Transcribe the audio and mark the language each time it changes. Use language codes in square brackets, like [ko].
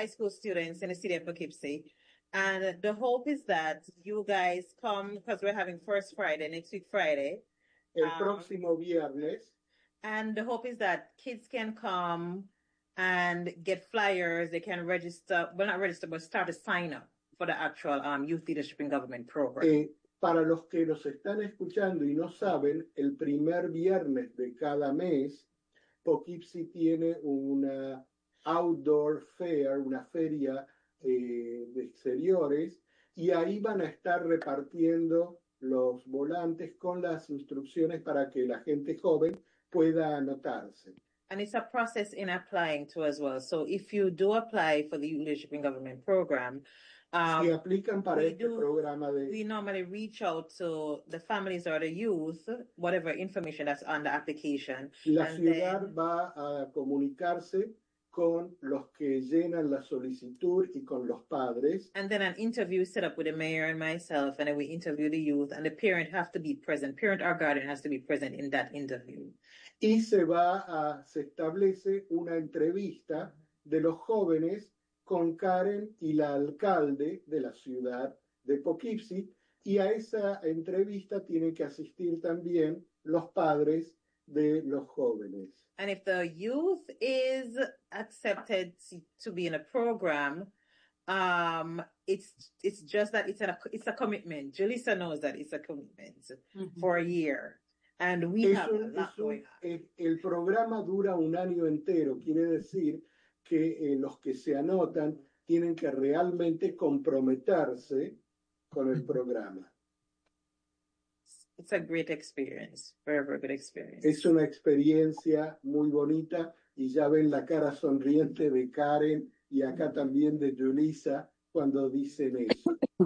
[en] High school students in the city of Poughkeepsie. And the hope is that you guys come, because we're having First Friday, next week Friday. [es] El próximo viernes. [en] And the hope is that kids can come and get flyers. They can register, well, not register, but start a sign up for the actual Youth Leadership in Government program. [es] Para los que nos están escuchando y no saben, el primer viernes de cada mes, Poughkeepsie tiene una [en] outdoor fair, [es] una feria de exteriores, y ahí van a estar repartiendo los volantes con las instrucciones para que la gente joven pueda anotarse. [en] And it's a process in applying to as well. So if you do apply for the Leadership in Government program, [es] si aplican para este programa de, [en] we normally reach out to the families or the youth, whatever information that's on the application. [es] La ciudad va a comunicarse con los que llenan la solicitud y con los padres. [en] And then an interview is set up with the mayor and myself, and then we interview the youth, and the parent have to be present. Parent or guardian has to be present in that interview. [es] Y se establece una entrevista de los jóvenes con Karen y la alcalde de la ciudad de Poughkeepsie, y a esa entrevista tienen que asistir también los padres de los jóvenes. [en] And if the youth is accepted to be in a program, it's just that it's a commitment. Julissa knows that it's a commitment for a year. And we have that going on. [es] El programa dura un año entero. Quiere decir que los que se anotan tienen que realmente comprometerse con el programa. [en] It's a great experience, very, very good experience. [es] Es una experiencia muy bonita, y ya ven la cara sonriente de Karen y acá también de Julissa cuando dicen eso.